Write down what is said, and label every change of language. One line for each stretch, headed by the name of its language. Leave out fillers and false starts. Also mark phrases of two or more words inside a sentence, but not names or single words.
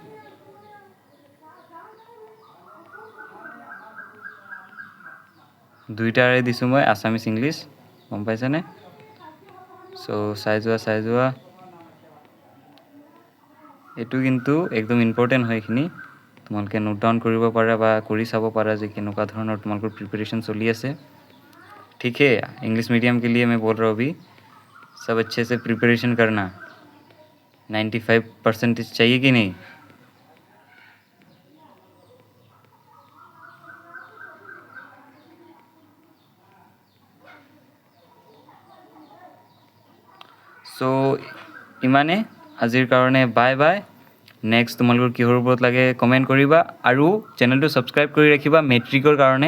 Assamese: দুইটাৰে দিছোঁ মই
English: Assamese English,
Assamese: গম পাইছানে। চ' চাই যোৱা, এইটো কিন্তু একদম ইম্পৰ্টেণ্ট হয়। এইখিনি তোমালোকে
English: note down
Assamese: কৰিব পাৰা বা কৰি চাব পাৰা যে কেনেকুৱা ধৰণৰ তোমালোকৰ প্ৰিপেৰেশ্যন চলি আছে।
Hindi: ठीक है,
English: English medium
Hindi: के लिए मैं बोल रहा हूँ अभी, सब अच्छे से प्रिपरेशन करना, 95% चाहिए कि नहीं।
Assamese: চ' ইমানে আজিৰ কাৰণে,
English: bye bye.
Assamese: নেক্সট তোমালোকৰ কিহৰ ওপৰত লাগে কমেণ্ট কৰিবা, আৰু চেনেলটো ছাবস্ক্ৰাইব কৰি ৰাখিবা মেট্ৰিকৰ কাৰণে।